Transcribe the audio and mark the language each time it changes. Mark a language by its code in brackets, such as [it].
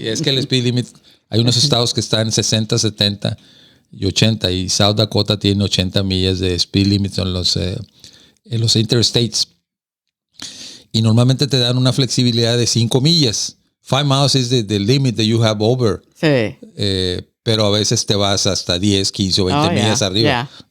[es] Es que el speed limit, hay unos estados que están 60, 70 y 80, y South Dakota tiene 80 millas de speed limit en los interstates. Y normalmente te dan una flexibilidad de 5 millas. [en] 5 miles is the limit that you have over. [es] Sí. Pero a veces te vas hasta 10, 15 o 20 millas arriba.